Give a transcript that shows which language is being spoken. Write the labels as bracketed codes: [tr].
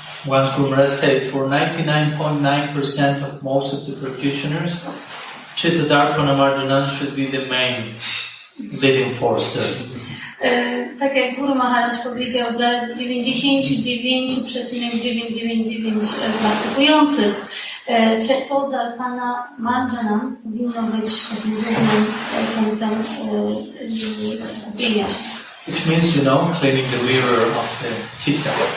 [en] Once Guru Maharaj said, for 99.9% of most of the practitioners, Chitta Darpana Marjanam should be the main leading force there. [pl] Tak jak Guru Maharaj powiedział, dla 99,999 praktykujących, Chitta Darpana Marjanam powinno być takim głównym punktem skupienia się. [en] Which means, cleaning the mirror of the chitta.